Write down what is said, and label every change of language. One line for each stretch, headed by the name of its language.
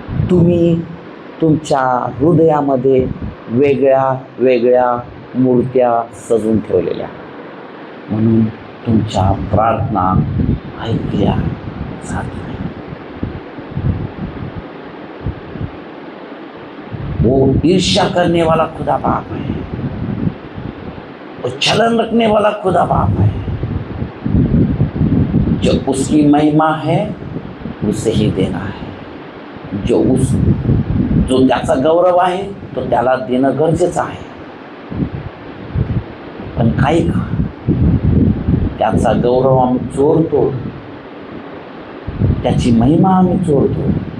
Marathi: तुम्ही तुमच्या हृदयामध्ये वेगळ्या वेगळ्या मूर्त्या सजून ठेवलेल्या, म्हणून तुमच्या प्रार्थना ऐकल्या जात नाही.
Hindi: वो ईर्ष्या करने वाला खुदा बाप है, वो छलन रखने वाला खुदा बाप है. जो उसकी महिमा है उसे ही देना है.
Marathi: जो त्याचा गौरव आहे तो त्याला देणं गरजेचं आहे. पण काही का त्याचा गौरव आम्ही चोरतो, त्याची महिमा आम्ही चोरतो.